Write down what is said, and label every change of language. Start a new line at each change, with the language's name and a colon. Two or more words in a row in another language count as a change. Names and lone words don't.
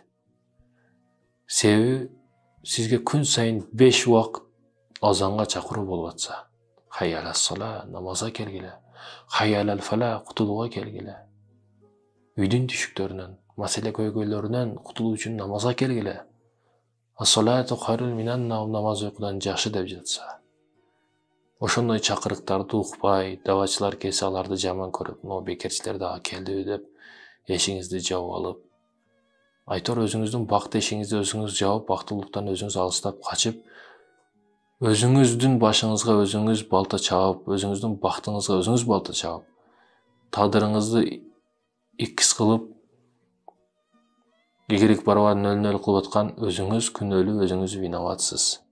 Kyrgyz: Себеби сизге күн сайын 5 убакыт азанга чакыруу болуп атса,
Arabic: حي على الصلاة,
Kyrgyz: намазга келгиле,
Arabic: حي على الفلاح,
Kyrgyz: кутулууга келгиле. Үйдүн түшүктөрүнөн, маселе көйгөйлөрүнөн кутулуу үчүн намазга келгиле.
Arabic: الصلاة خير من النوم,
Kyrgyz: намаз уйкудан жакшы деп жатса. Ошондой чакырыктарды укпай, давачылар келсе аларды жаман көрүп, но бекерчилер дагы келдиби деп эшиңизди жаап алып, айтор өзүңүздүн бакыт эшигиңизди өзүңүз жаап, бактылыктан өзүңүз алыстап качып, өзүңүздүн башыңызга өзүңүз балта чаап, өзүңүздүн бактыңызга өзүңүз балта чаап, тагдырыңызды иккис кылып, игерик барабар нөл кылып аткан өзүңүз күнөөлүү, өзүңүз виноватсыз.